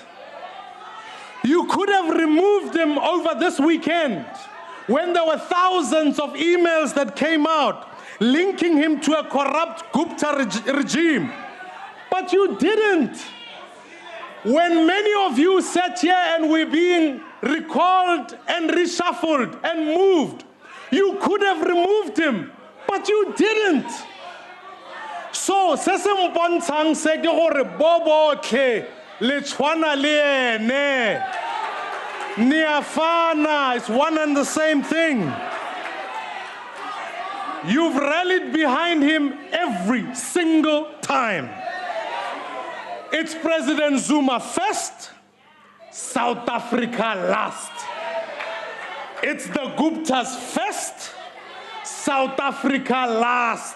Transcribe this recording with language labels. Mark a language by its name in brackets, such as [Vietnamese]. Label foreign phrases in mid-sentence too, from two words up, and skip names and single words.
[English] You could have removed him over this weekend when there were thousands of emails that came out linking him to a corrupt Gupta regime. But you didn't. When many of you sat here and were being recalled and reshuffled and moved, you could have removed him, but you didn't. So, [Tswana] sesempontshang se ke gore bo botlhe le tshwana le ene. Niafana, [English] it's one and the same thing. You've rallied behind him every single time. It's President Zuma first, South Africa last. It's the Guptas first, South Africa last.